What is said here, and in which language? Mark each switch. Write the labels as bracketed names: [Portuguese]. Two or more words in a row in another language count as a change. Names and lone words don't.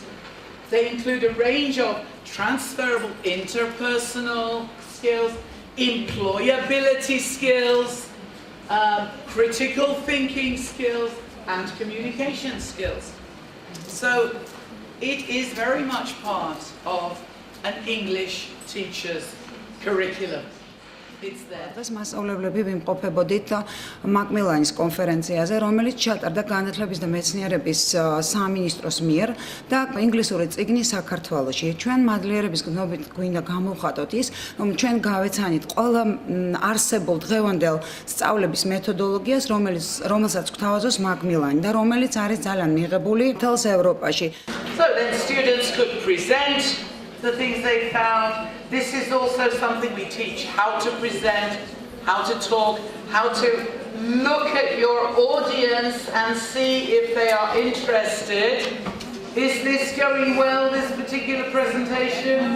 [English] They include a range of transferable interpersonal skills, employability skills, critical thinking skills, and communication skills. So it is very much part of an English teacher's curriculum. It's there. [Georgian] ეს მასწავლებლები ვიმყოფებოდით მაკმილანის კონფერენციაზე, რომელიც ჩატარდა განათლების და მეცნიერების სამინისტროს მიერ და ინგლისური წიგნი საქართველოში. ჩვენ მადლიერების გნობით გვინდა გამოვხატოთ ის, რომ ჩვენ გავეცანით ყველა არსებულ დღევანდელ სწავლების მეთოდოლოგიას, რომელსაც გვთავაზობს მაკმილანი და რომელიც არის ძალიან მიღებული მთელს ევროპაში. [English] So then students could present the things they found. This is also something we teach, how to present, how to talk, how to look at your audience and see if they are interested. Is this going well, this particular presentation?